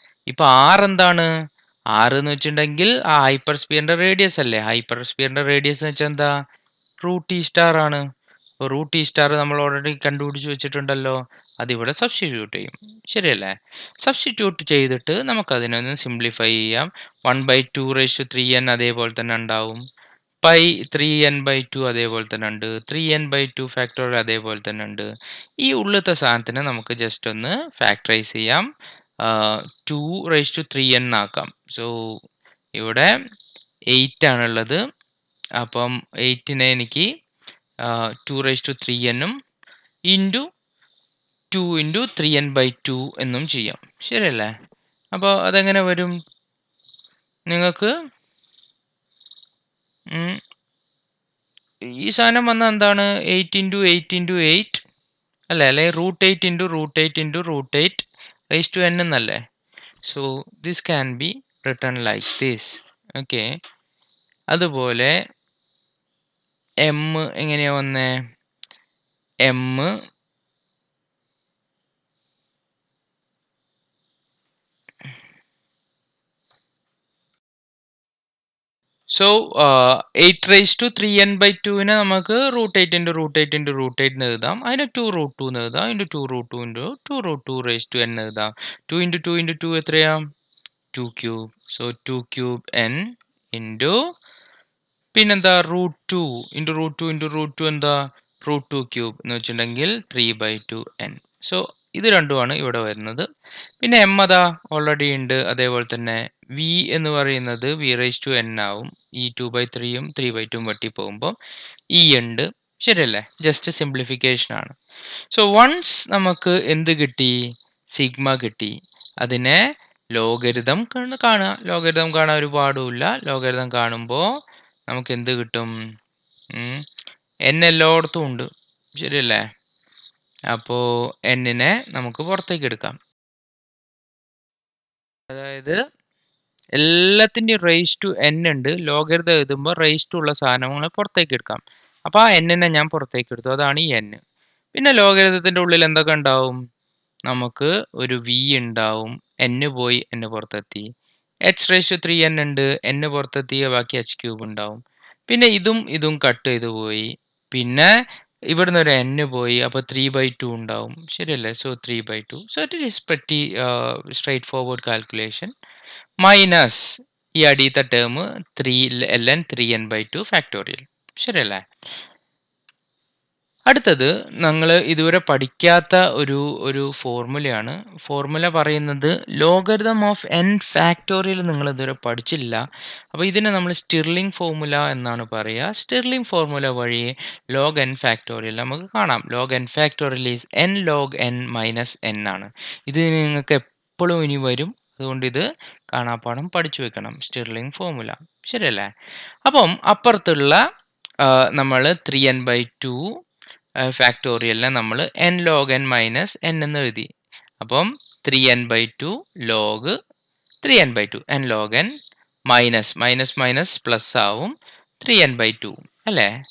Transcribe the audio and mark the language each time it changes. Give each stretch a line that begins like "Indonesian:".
Malayalam: ഇപ്പോൾ r എന്താണ്? r എന്ന് വെച്ചിട്ടുണ്ടെങ്കിൽ ആ ഹൈപ്പർ സ്പിയറിൻ്റെ റേഡിയസ് അല്ലേ. ഹൈപ്പർ സ്പിയറിൻ്റെ റേഡിയസ് എന്ന് വെച്ചാൽ എന്താ? √T സ്റ്റാർ ആണ്. അപ്പോൾ √T സ്റ്റാർ നമ്മൾ ഓൾറെഡി കണ്ടുപിടിച്ച് വെച്ചിട്ടുണ്ടല്ലോ, അതിവിടെ സബ്സ്റ്റിറ്റ്യൂട്ട് ചെയ്യും. ശരിയല്ലേ? സബ്സ്റ്റിറ്റ്യൂട്ട് ചെയ്തിട്ട് നമുക്കതിനൊന്ന് സിംപ്ലിഫൈ ചെയ്യാം. 1/2 raised to 3n അതേപോലെ തന്നെ ഉണ്ടാവും. പൈ 3n/2 അതേപോലെ തന്നെ ഉണ്ട്. 3n/2 ഫാക്ടോറിയൽ അതേപോലെ തന്നെ ഉണ്ട്. ഈ ഉള്ളത്തെ സാധനത്തിന് നമുക്ക് ജസ്റ്റ് ഒന്ന് ഫാക്ടറൈസ് ചെയ്യാം. 2 raised to 3n ആക്കാം. സോ ഇവിടെ 8 ആണുള്ളത്. അപ്പം 8നെ എനിക്ക് 2 raised to 3n into 2 into 3n/2 എന്നും ചെയ്യാം. ശരിയല്ലേ? അപ്പോൾ അതെങ്ങനെ വരും? നിങ്ങൾക്ക് ഈ സാധനം വന്നാൽ എന്താണ്? 8 ഇൻറ്റു 8 ഇൻറ്റു 8 അല്ലേ, അല്ലെങ്കിൽ √8 into √8 into √8 raised to n എന്നല്ലേ.
English: So this can be written like this.
Malayalam: Okay, അതുപോലെ എം എങ്ങനെയാണ് വന്നേ? എം സോ 8 raised to 3n/2നെ നമുക്ക് √8 ഇൻറ്റു √8 ഇൻറ്റു √8 എന്ന് എഴുതാം. അതിന് 2√2 എന്ന് എഴുതാം. Into 2√2 into 2√2 raised to n എഴുതാം. 2 ഇൻറ്റു 2 ഇൻറ്റു 2 എത്രയാ? 2³ സോ 2³ n ഇൻറ്റു പിന്നെന്താ √2 ഇൻറ്റു √2 ഇൻറ്റു √2 എന്താ? √2³ എന്ന് വെച്ചിട്ടുണ്ടെങ്കിൽ 3/2n. സോ ഇത് രണ്ടുമാണ് ഇവിടെ വരുന്നത്. പിന്നെ എം അതാ ഓൾറെഡി ഉണ്ട്. അതേപോലെ തന്നെ വി എന്ന് പറയുന്നത് v raised to n ആവും. ഈ 2/3ഉം 3/2ഉം വെട്ടി പോകുമ്പോൾ ഇ ഉണ്ട്. ശരിയല്ലേ? ജസ്റ്റ് സിംപ്ലിഫിക്കേഷൻ ആണ്. സോ വൺസ് നമുക്ക് എന്ത് കിട്ടി? സിഗ്മ കിട്ടി. അതിനെ ലോഗരിതം കാണുക. ലോഗരിതം കാണാൻ ഒരു പാടുമില്ല. ലോഗരിതം കാണുമ്പോൾ നമുക്ക് എന്ത് കിട്ടും? n എല്ലായിടത്തും ഉണ്ട്. ശരിയല്ലേ? അപ്പോൾ എന്നിനെ നമുക്ക് പുറത്തേക്ക് എടുക്കാം. അതായത് എല്ലാത്തിൻ്റെയും റേസ് ടു n ഉണ്ട്. ലോഗരിതം എഴുതുമ്പോൾ റേസ് ടു ഉള്ള സാധനങ്ങൾ പുറത്തേക്ക് എടുക്കാം. അപ്പോൾ ആ എന്നിനെ ഞാൻ പുറത്തേക്ക് എടുത്തു. അതാണ് ഈ n. പിന്നെ ലോഗരിതത്തിൻ്റെ ഉള്ളിൽ എന്തൊക്കെ ഉണ്ടാവും? നമുക്ക് ഒരു v ഉണ്ടാവും. n പോയി n പുറത്തെത്തി. h raised to 3n ഉണ്ട്. n പുറത്തെത്തിയ ബാക്കി h³ ഉണ്ടാവും. പിന്നെ ഇതും കട്ട് ചെയ്ത് പോയി. പിന്നെ ഇവിടുന്ന് ഒരു n പോയി. അപ്പോൾ 3/2 ഉണ്ടാവും. ശരിയല്ലേ? So 3/2.
English: So it is pretty straightforward calculation. Minus
Malayalam: ഈ അടിയത്തെ
English: Term 3ln 3n/2 factorial. ശരിയല്ലേ?
Malayalam: അടുത്തത് നമ്മൾ ഇതുവരെ പഠിക്കാത്ത ഒരു ഫോർമുലയാണ്. ഫോർമുല പറയുന്നത് ലോഗരിതം ഓഫ് n ഫാക്ടോറിയൽ നിങ്ങൾ ഇതുവരെ പഠിച്ചില്ല. അപ്പോൾ ഇതിനെ നമ്മൾ സ്റ്റിർലിംഗ് ഫോർമുല എന്നാണ് പറയുക. സ്റ്റിർലിംഗ് ഫോർമുല വഴി log n ഫാക്ടോറിയൽ നമുക്ക് കാണാം.
English: log n factorial is n log n minus n ആണ്.
Malayalam: ഇത് നിങ്ങൾക്ക് എപ്പോഴും ഇനി വരും. അതുകൊണ്ട് ഇത് കാണാപ്പാഠം പഠിച്ചു വെക്കണം. സ്റ്റിർലിംഗ് ഫോർമുല ശരിയല്ലേ? അപ്പം അപ്പുറത്തുള്ള നമ്മൾ 3n/2 ഫാക്ടോറിയലിനെ നമ്മൾ n log n minus n എന്ന് എഴുതി. അപ്പം 3n/2 log 3n/2 n log n minus minus minus plus ആവും 3n/2 അല്ലേ?